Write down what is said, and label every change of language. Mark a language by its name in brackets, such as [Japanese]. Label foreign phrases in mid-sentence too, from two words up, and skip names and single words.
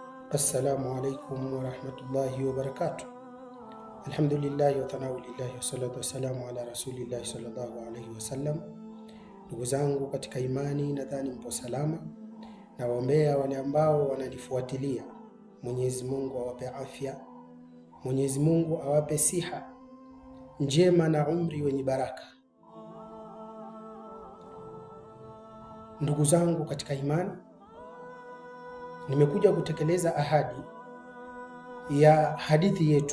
[Arabic] السلام عليكم ورحمة الله وبركاته. الحمد لله والثناء لله والصلاة والسلام على رسول الله صلى الله عليه وسلم. [Swahili] Ndugu zangu katika imani, nadhani mpo salama. Nawaombea wale ambao wananifuatilia, Mwenyezi Mungu awape afya, Mwenyezi Mungu awape siha njema na umri wenye baraka. Ndugu zangu katika imani, nimekuja kutekeleza ahadi ya hadithi yetu.